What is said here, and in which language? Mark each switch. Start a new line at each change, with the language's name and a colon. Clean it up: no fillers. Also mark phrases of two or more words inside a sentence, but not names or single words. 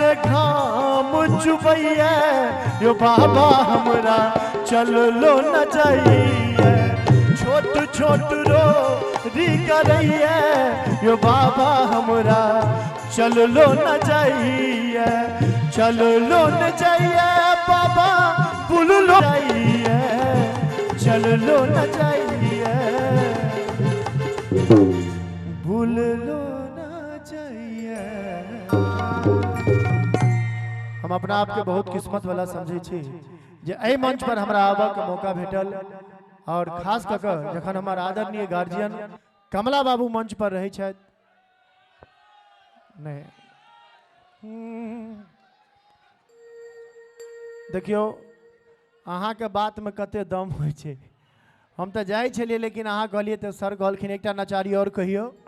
Maithili: घाम चुबैया यो बाबा हमरा चलो न जाइए छोट छोट रोरी करैया यो बाबा हमरा चलो न जाइए चलो न जाइए बाबा बुलो जाइए चलो न जाइए बुलो न जाइए हम अपना आप के बहुत किस्मत वाला समझे छी जे एहि मंच पर हमरा आबा के मौका भेटल और खास क के जखन हमर आदरणीय गार्जियन कमला बाबू मंच पर रहे छथि नहीं देखियो अहाँ के बात में कते दम होइ छै हम तो जाय छलिए लेकिन अहाँ कहलिए तो सर कहलखिन एकटा नचारी और कहियो